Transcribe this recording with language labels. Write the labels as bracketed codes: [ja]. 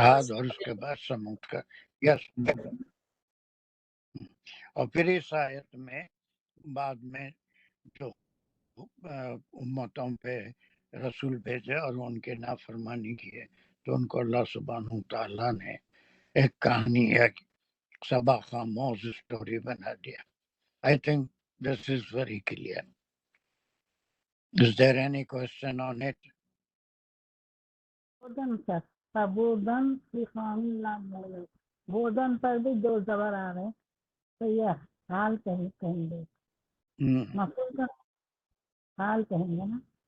[ur] عاد، اور اس کے بعد سمود کا، یس۔ اور پھر اس آیت میں بعد میں جو امتوں پہ رسول بھیجے اور ان کے نافرمانی کیے، تو ان کو اللہ سبحانہ تعالیٰ نے ایک کہانی، ایک سبق آموز اسٹوری بنا دیا۔ [en] I think this is very clear. Is there any question on it? [ur] بودن سر، فبودن فی قوم لا مؤمنین، بودن پر بھی 2 زبر آ رہے ہیں، تو یہ حال کہیں گے، مفعول کا حال کہیں گے نا۔